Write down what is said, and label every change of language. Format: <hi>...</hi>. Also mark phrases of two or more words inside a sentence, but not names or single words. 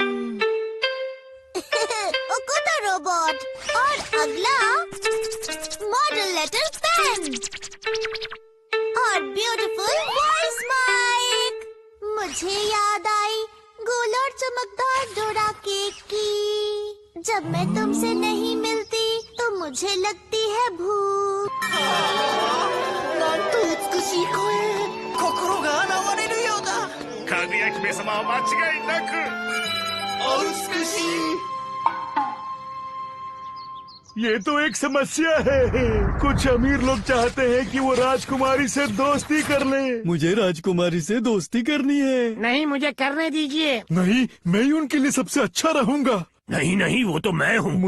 <hi>ओकुता रोबोट और अगला मॉडल लेटर पेन और</hi> <en>beautiful voice mic.</en> <hi>मुझे याद आई गोल और चमकदार डोरा केक की। जब मैं तुमसे नहीं मिलती तो मुझे लगती है भूख।</hi> <ja>なんと美しい声。心が洗われるようだ。かぐや姫様は間違いなくお美しい。</ja> <hi>ये तो एक समस्या है। कुछ अमीर लोग चाहते हैं कि वो राजकुमारी से दोस्ती कर ले। मुझे राजकुमारी से दोस्ती करनी है। नहीं, मुझे करने दीजिए। नहीं, मैं ही उनके लिए सबसे अच्छा रहूंगा। नहीं नहीं, वो तो मैं हूँ।</hi>